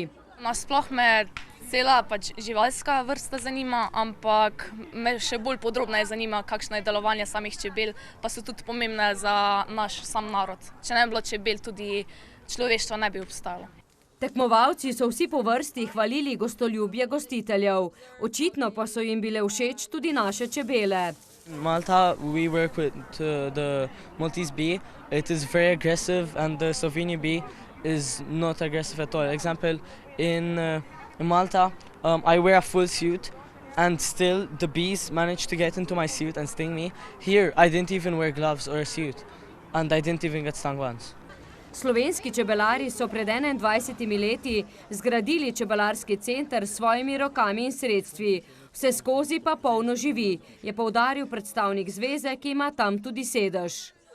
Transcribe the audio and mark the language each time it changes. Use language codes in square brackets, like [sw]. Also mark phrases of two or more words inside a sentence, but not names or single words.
[sl] Nasploh me cela živalska vrsta zanima, ampak me še bolj podrobno zanima, kakšno je delovanje samih čebel, pa so tudi pomembne za naš sam narod. Če ne bi bilo čebel, tudi človeštvo ne bi obstajalo. Tekmovalci so vsi po vrsti hvalili gostoljubje gostiteljev. Očitno pa so jim bile všeč tudi naše čebele. [en] Malta, we work with the Maltese bee. It is very aggressive and the Slovenian bee is not aggressive at all. Example, in Malta, I wear a full suit and still the bees manage to get into my suit and sting me. Here, I didn't even wear gloves or a suit and I didn't even get stung once. [sl] Slovenski čebelari so pred 21 leti zgradili čebelarski center s svojimi rokami in sredstvi. Vse skozi pa polno živi, je poudaril predstavnik zveze, ki ima tam tudi sedež.